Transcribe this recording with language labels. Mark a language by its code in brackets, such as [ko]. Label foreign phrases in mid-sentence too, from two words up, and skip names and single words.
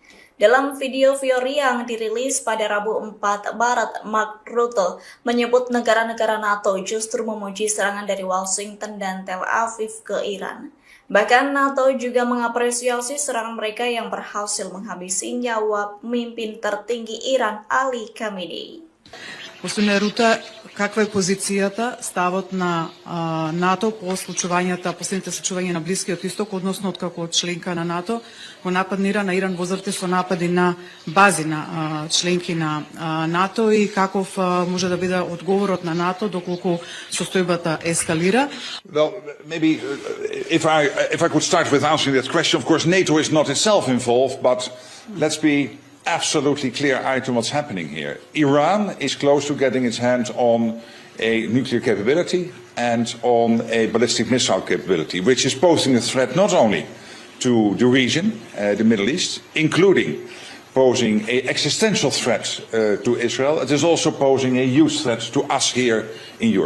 [id] Dalam video Fiori yang dirilis pada Rabu 4 Maret, Mark Rutte menyebut negara-negara NATO justru memuji serangan dari Washington dan Tel Aviv ke Iran. Bahkan NATO juga mengapresiasi serangan mereka yang berhasil menghabisi nyawa pemimpin tertinggi Iran Ali Khamenei. [mk] Господин Рута, каква е позицијата, ставот на НАТО по последните случувања на Блискиот Исток, односно откако членка на НАТО го нападнира на Иран во заврте со напади на бази на членки на НАТО и каков може да биде одговорот на НАТО доколку состојбата ескалира? [en] Well, maybe if I could start with answering that question, of course NATO is not itself involved, but let's be absolutely clear-eyed on what's happening here. Iran is close to getting its hands on a nuclear capability and on a ballistic missile capability, which is posing a threat not only to the region, the Middle East, including posing an existential threat to Israel, it is also posing a huge threat to us here in Europe.